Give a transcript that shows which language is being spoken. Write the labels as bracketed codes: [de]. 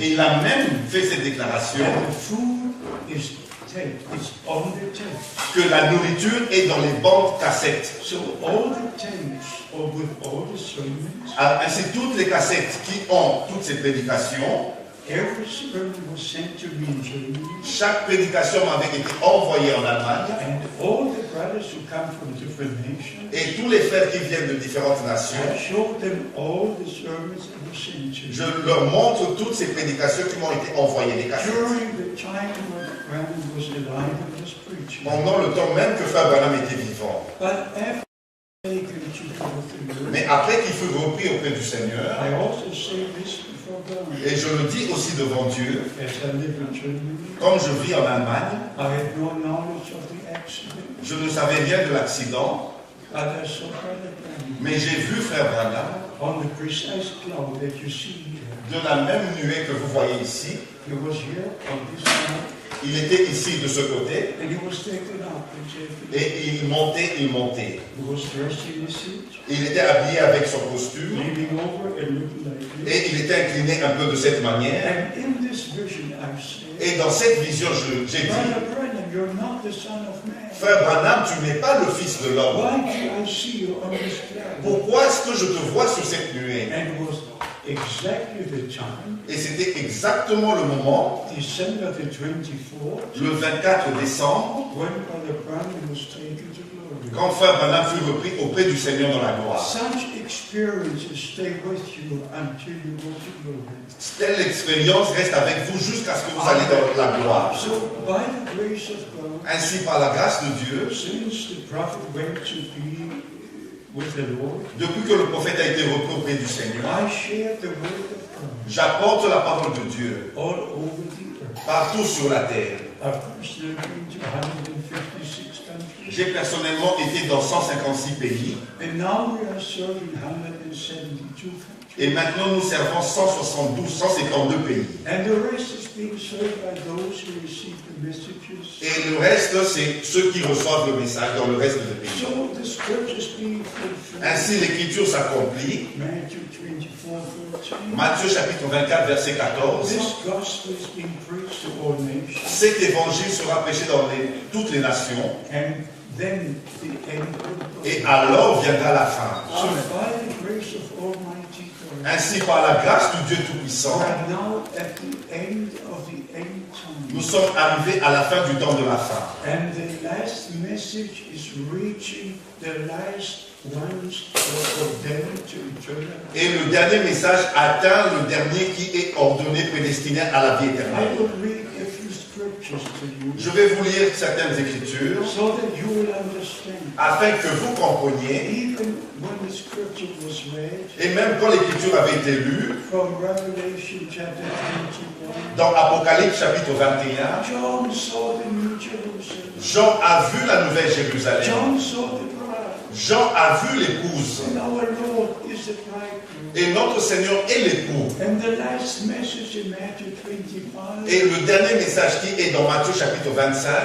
[fr] Et il a même fait cette déclaration [en] And the food is tape. It's on the tape. [fr] que la nourriture est dans les bandes cassettes. [en] So all the tapes or with all the sermons, [fr] Ainsi, toutes les cassettes qui ont toutes ces prédications, [en] every sermon was sent to me in Germany. [fr] chaque prédication m'avait été envoyée en Allemagne. [en] And all the brothers who come from different nations, [fr] Et tous les frères qui viennent de différentes nations, [en] I showed them all the sermons that were sent to [fr] je [en] me. [fr] leur montre toutes ces prédications qui m'ont été envoyées, les cassettes. [en] During the time when Branham was alive and was preaching. [fr] Pendant le temps même que Frère Branham était vivant. [en] But after taken to go with the Lord, [fr] Mais après qu'il fut repris auprès du Seigneur, [en] I also say this before God. [fr] et je le dis aussi devant Dieu, [en] As I live in Germany, [fr] comme je vis en Allemagne, [en] I had no knowledge of the accident, [fr] je ne savais rien de l'accident, [en] but I saw Brother Branham [fr] mais j'ai vu Frère Branham [en] on the precise cloud that you see here. [fr] de la même nuée que vous voyez ici. [en] He was here on this side, [fr] Il était ici de ce côté, [en] and he was taken up and taken. [fr] et il montait. [en] He was dressed in a suit, [fr] Il était habillé avec son costume, [en] leaning over and looking like this. [fr] et il était incliné un peu de cette manière. [en] And in this vision, I said, [fr] Et dans cette vision, j'ai dit, [en] Brother Branham, you're not the Son of Man. [fr] Frère Branham, tu n'es pas le fils de l'homme. [en] Why do I see you on this cloud? [fr] Pourquoi est-ce que je te vois sur cette nuée? [en] And it was exactly the time, [fr] Et c'était exactement le moment, [en] December the 24th, [fr] le 24 décembre, [en] when Brother Branham was taken to glory. glory. [fr] Quand Frère Branham fut repris auprès du Seigneur dans la gloire. [en] Such experiences stay with you until you go to glory. [fr] Telle expérience reste avec vous jusqu'à ce que vous allez dans la gloire. [en] So, by the grace of God, [fr] Ainsi, par la grâce de Dieu, [en] since the prophet went to be with the Lord, [fr] depuis que le prophète a été repris auprès du Seigneur, [en] I share the word of God [fr] j'apporte la parole de Dieu [en] all over the earth. [fr] partout sur la terre. [en] I've personally been to 156 countries, [fr] J'ai personnellement été dans 156 pays [en] and now we are serving 172 countries. [fr] et maintenant nous servons 172 pays. [en] And the rest is being served by those who receive the messages. [fr] Et le reste, c'est ceux qui reçoivent le message dans le reste des pays. [en] So the scriptures being fulfilled. [fr] Ainsi, l'écriture s'accomplit. [en] Matthew 24:13. [fr] Matthieu chapitre 24, verset 14. [en] This gospel is being preached to all nations. [fr] Cet évangile sera prêché dans toutes les nations. [en] And then the end of the [fr] Et alors viendra la fin. [en] So by the grace of Almighty God, [fr] Ainsi, par la grâce du Dieu Tout-Puissant, [en] we are now at the end of the end time. [fr] nous sommes arrivés à la fin du temps de la fin. [en] And the last message is reaching the last ones who are ordained to eternal life. [fr] Et le dernier message atteint le dernier qui est ordonné, prédestiné à la vie [en] I [fr] éternelle. [en] will read a few scriptures to you [fr] Je vais vous lire certaines écritures [en] so that you will understand. [fr] afin que vous compreniez, [en] Even when the scripture was read [fr] et même quand l'écriture avait été lue, [en] from Revelation chapter 21, [fr] dans Apocalypse chapitre 21, [en] John saw the New Jerusalem. [fr] Jean a vu la nouvelle Jérusalem. [en] John saw the bride. [fr] Jean a vu l'épouse. [en] And our Lord is the bridegroom. [fr] Et notre Seigneur est l'époux. [en] And the last message in Matthew 25, [fr] Et le dernier message qui est dans Matthieu chapitre 25,